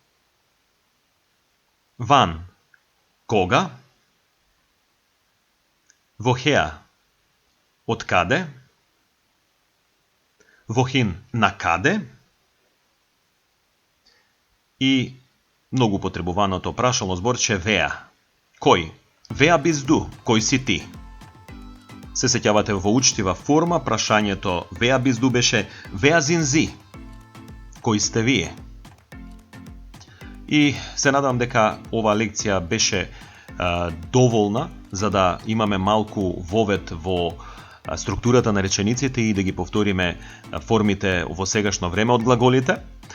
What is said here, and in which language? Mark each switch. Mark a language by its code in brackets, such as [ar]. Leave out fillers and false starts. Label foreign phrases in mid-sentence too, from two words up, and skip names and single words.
[de] Wann? [mk] Кога? [de] Woher? [mk] Од каде? [de] Wohin? [mk] На каде? И многу потребуваното прашално зборче wer. Кој? [de] Wer bist du? [mk] Кој си ти? Се сеќавате во учтива форма, прашањето [de] wer bist du [mk] беше [de] wer sind Sie? [mk] Кои сте вие? И се надам дека ова лекција беше доволна за да имаме малку вовед во структурата на речениците и да ги повториме формите во сегашно време од глаголите.